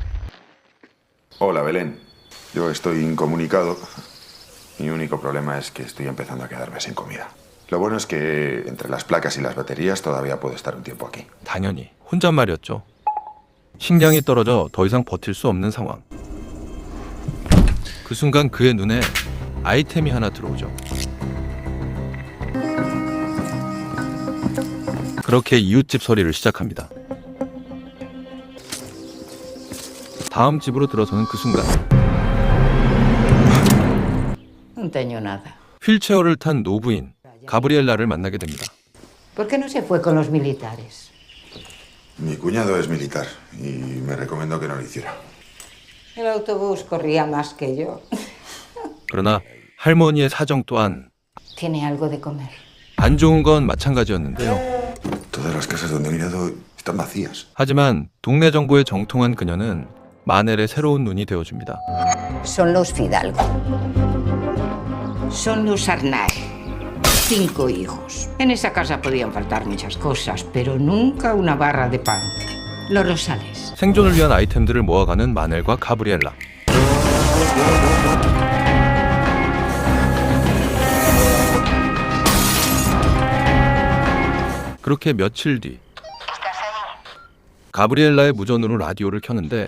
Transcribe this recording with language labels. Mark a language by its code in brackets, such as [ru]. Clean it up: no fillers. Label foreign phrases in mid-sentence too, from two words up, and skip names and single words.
[es] Hola, Belén. Yo estoy incomunicado. Mi único problema es que estoy empezando a quedarme sin comida. Lo bueno es que entre las placas y las baterías todavía puedo estar un tiempo aquí. [ko] 당연히 혼잣말이었죠. 식량이 떨어져 더 이상 버틸 수 없는 상황. 그 순간 그의 눈에 아이템이 하나 들어오죠. 그렇게 이웃집 소리를 시작합니다. 다음 집으로 들어서는 그 순간 [es] No tengo nada. [ko] 휠체어를 탄 노부인 가브리엘라를 만나게 됩니다. [es] ¿Por qué no se fue con los militares? Mi cuñado es militar y me recomendó que no lo hiciera. El autobús corría más que yo. [ko] 그러나 할머니의 사정 또한 [es] Tiene algo de comer. [ko] 안 좋은 건 마찬가지였는데요. [es] Todas las casas donde he mirado están vacías. [ko] 하지만 동네 정부에 정통한 그녀는 마넬의 새로운 눈이 되어줍니다. [es] Son los Fidalgo. Son los Arnaiz. 5 hijos. En esa casa podían faltar muchas cosas, pero nunca una barra de pan. Los Rosales. [ko] 생존을 위한 아이템들을 모아가는 마넬과 가브리엘라. 그렇게 며칠 뒤 가브리엘라의 무전으로 라디오를 켰는데